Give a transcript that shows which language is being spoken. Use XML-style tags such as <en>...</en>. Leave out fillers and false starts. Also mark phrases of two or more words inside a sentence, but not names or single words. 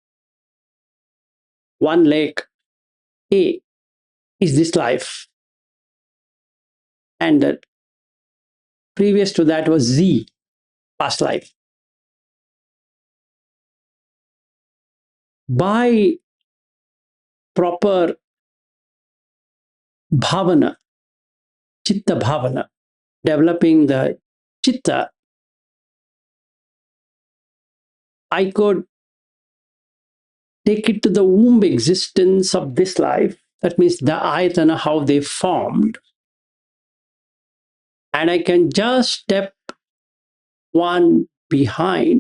<en>One lake A is this life, and the previous to that was Z, past life. By proper bhavana,</en> <pi>chitta bhavana,</pi> <en>developing the chitta, I could take it to the womb existence of this life. That means the ayatana, how they formed. And I can just step one behind.</en>